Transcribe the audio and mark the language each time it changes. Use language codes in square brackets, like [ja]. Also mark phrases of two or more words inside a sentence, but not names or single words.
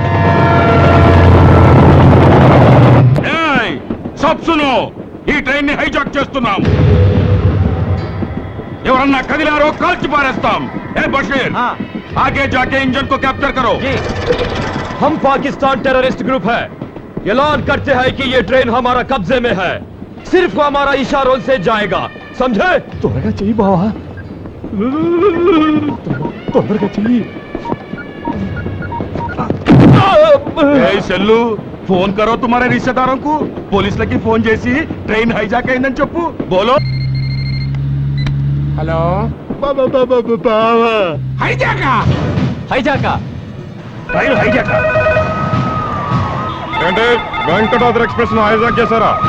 [hi] सब सुनो, [te] ఈ ట్రైన్ ని హైజాక్ చేస్తున్నాం. ఎవరన్నా కదిలారో కాల్చి పారేస్తాం. ఏ బషీర్, [hi] आगे जाके इंजन को कैप्चर करो. हम पाकिस्तान [en] terrorist group [hi] है. ऐलान करते हैं कि ये ट्रेन हमारा कब्जे में है. सिर्फ हमारा इशारों से जाएगा, समझे? [te] త్వరగా చెయ్యి బావా, తొందరగా చెయ్యి. [hi] सेल्लु फ़ोन करो तुम्हारे रिश्तेदारों को. [te] పోలీసులకి ఫోన్ చేసి ట్రైన్ హైజాక్ అయిందని చెప్పు. బోలో. హలో హైజాకా ట్రైన్ హైజాక్ అంటే వెంకటాద్రి ఎక్స్ప్రెస్ ను హైజాక్ చేశారా?